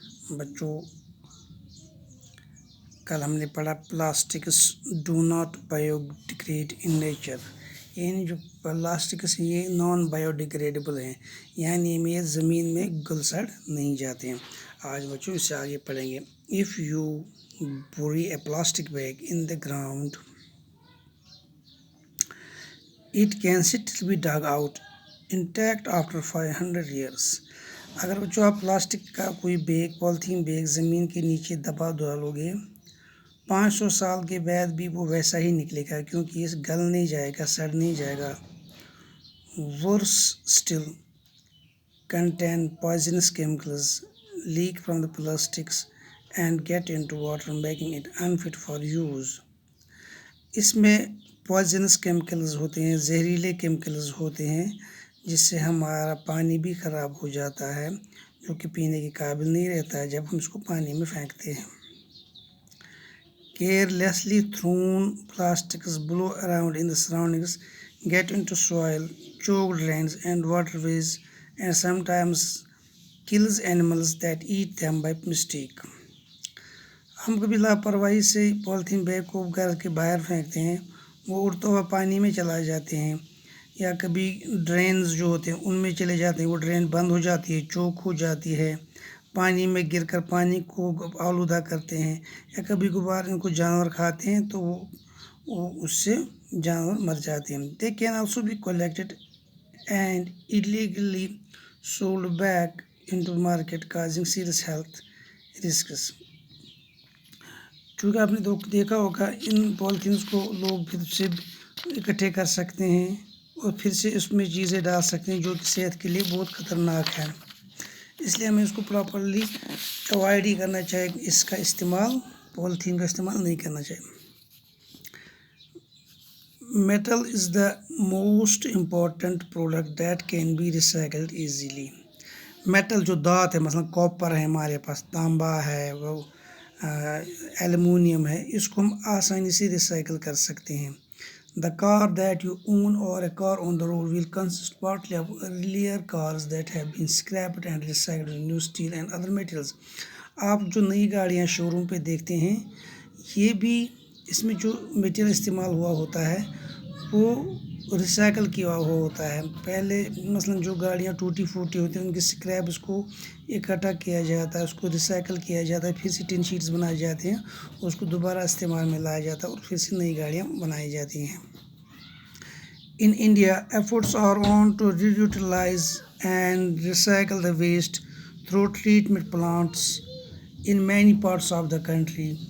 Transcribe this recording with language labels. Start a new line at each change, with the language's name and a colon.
Urdu: بچوں کل ہم نے پڑھا
English: plastics do not biodegrade in nature,
Urdu: یعنی جو پلاسٹکس ہیں یہ نان بایو ڈیگریڈیبل ہیں، یعنی یہ زمین میں گل سڑ نہیں جاتے ہیں. آج بچوں اس سے آگے پڑھیں گے.
English: If you bury a plastic bag in the ground it can still be dug out intact after 500 years.
Urdu: اگر بچوں آپ پلاسٹک کا کوئی بیگ پالیتھین بیگ زمین کے نیچے دبا ڈالو گے 500 سال کے بعد بھی وہ ویسا ہی نکلے گا، کیونکہ یہ گل نہیں جائے گا، سڑ نہیں جائے گا.
English: Worse still, contain poisonous chemicals leak from the plastics and get into water making it unfit for use.
Urdu: اس میں پوائزنس کیمیکلز ہوتے ہیں، زہریلے کیمیکلز ہوتے ہیں جس سے ہمارا پانی بھی خراب ہو جاتا ہے، جو کہ پینے کے قابل نہیں رہتا ہے جب ہم اس کو پانی میں پھینکتے ہیں.
English: Carelessly thrown plastics blow around in the surroundings, get into soil, choke drains and waterways, and sometimes kills animals that eat them by mistake.
Urdu: ہم کبھی لاپرواہی سے پالیتھین بیگ کو گھر کے باہر پھینکتے ہیں، وہ اڑتا ہوا پانی میں چلا جاتے ہیں، یا کبھی ڈرینز جو ہوتے ہیں ان میں چلے جاتے ہیں، وہ ڈرین بند ہو جاتی ہے، چوک ہو جاتی ہے، پانی میں گر کر پانی کو آلودہ کرتے ہیں، یا کبھی کبھار ان کو جانور کھاتے ہیں تو وہ اس سے جانور مر جاتے ہیں.
English: They can also be collected and illegally sold back into market, causing serious health risks.
Urdu: چونکہ آپ نے دیکھا ہوگا ان پالیتھینس کو لوگ پھر سے اکٹھے کر سکتے ہیں اور پھر سے اس میں چیزیں ڈال سکتے ہیں جو کہ صحت کے لیے بہت خطرناک ہے، اس لیے ہمیں اس کو پراپرلی اوائڈ ہی کرنا چاہیے. اس کا استعمال پالیتھین کا استعمال نہیں کرنا چاہیے.
English: Metal is the most important product that can be recycled easily.
Urdu: Metal جو دھات ہے، مثلا کاپر ہے، ہمارے پاس تانبا ہے، وہ ایلومینیم ہے، اس کو ہم آسانی سے ریسائکل کر سکتے ہیں.
English: The car that you own or a car on the road will consist partly of earlier cars that have been scrapped and recycled in new steel and other materials.
Urdu: آپ جو نئی گاڑیاں شو روم پہ دیکھتے ہیں یہ بھی اس میں جو میٹیریل استعمال ہوا ہوتا ہے وہ ریسائکل کیا ہوا ہوتا ہے. پہلے مثلا جو گاڑیاں ٹوٹی پھوٹی ہوتی ہیں ان کے اسکریپ اس کو اکٹھا کیا جاتا ہے، اس کو ریسائکل کیا جاتا ہے، پھر سے ٹن شیٹس بنائے جاتے ہیں، اس کو دوبارہ استعمال میں لایا جاتا ہے اور پھر سے نئی گاڑیاں بنائی جاتی ہیں.
English: In India, efforts are on to reutilize and recycle the waste through treatment plants in many parts of the country.